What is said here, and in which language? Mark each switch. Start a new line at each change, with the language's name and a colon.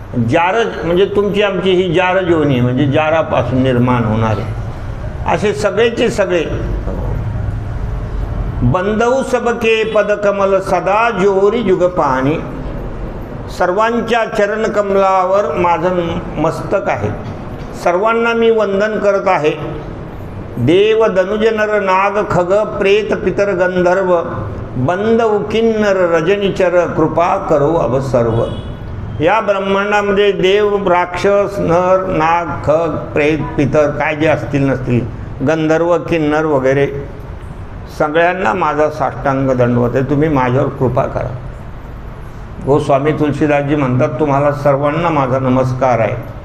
Marathi: George म्हणजे तुमची आमची ही जार योनी म्हणजे जारापासून निर्माण होणारे, असे सगळेचे सगळे.
Awadhi: बंदऊ सबके पद कमल, सदा जोरी जुग पाणी.
Marathi: सर्वांच्या चरण कमलावर माझं मस्तक आहे, सर्वांना मी वंदन करत आहे.
Awadhi: देव धनुज नर नाग खग प्रेत पितर गंधर्व, बंदऊ किन्नर रजनीचर, कृपा करो अब सर्व.
Marathi: या ब्रह्मांडामध्ये देव, राक्षस, नर, नाग, खग, प्रेत, पितर काय जे असतील नसतील, गंधर्व, किन्नर वगैरे सगळ्यांना माझा साष्टांग दंडवत आहे, तुम्ही माझ्यावर कृपा करा. गोस्वामी तुलसीदासजी म्हणतात, तुम्हाला सर्वांना माझा नमस्कार आहे.